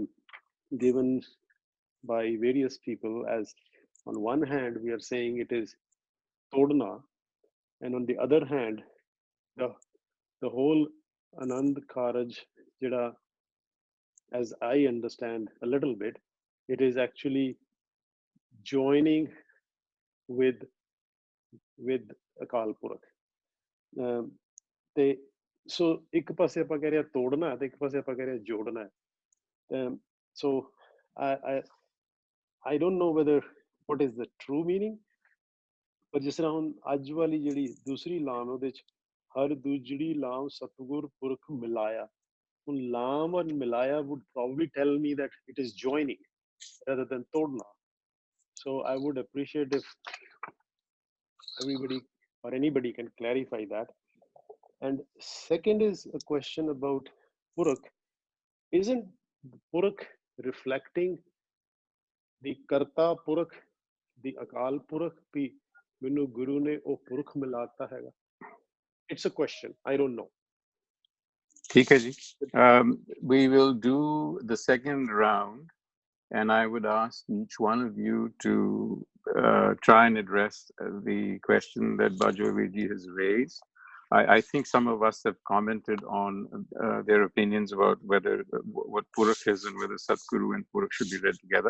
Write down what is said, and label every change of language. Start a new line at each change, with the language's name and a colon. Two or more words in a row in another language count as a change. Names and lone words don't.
English: given by various people as, on one hand, we are saying it is Todna, and on the other hand, the whole Anand Karaj, Jida, as I understand a little bit, it is actually joining with Akal Purakh.
Punjabi: ਤੇ ਸੋ ਇੱਕ ਪਾਸੇ ਆਪਾਂ ਕਹਿ ਰਹੇ ਤੋੜਨਾ ਤੇ ਇੱਕ ਪਾਸੇ ਆਪਾਂ ਕਹਿ ਰਹੇ ਜੋੜਨਾ
English: so I don't know whether what is the true meaning,
Punjabi: ਪਰ ਜਿਸ ਤਰ੍ਹਾਂ ਹੁਣ ਅੱਜ ਵਾਲੀ ਜਿਹੜੀ ਦੂਸਰੀ ਲਾਮ ਉਹਦੇ ਚ ਹਰ ਦੂਜੜੀ ਲਾਮ ਸਤਿਗੁਰ ਪੁਰਖ ਮਿਲਾਇਆ, ਹੁਣ ਲਾਮ ਔਰ ਮਿਲਾਇਆ
English: would probably tell me that it is joining rather than todna. So I would appreciate if everybody or anybody can clarify that. And second is a question about Purakh. Isn't Purakh reflecting the Karta Purakh, the Akal Purakh,
Punjabi: ਪਈ ਮੈਨੂੰ ਗੁਰੂ ਨੇ ਉਹ ਪੁਰਖ ਮਿਲਾਤਾ ਹੈ?
English: It's a question. I don't know.
Hindi: ठीक है जी.
English: We will do the second round, and I would ask each one of you to try and address the question that Bajwaveji has raised. I think some of us have commented on their opinions about whether what Purakh is and whether Satguru and Purakh should be read together.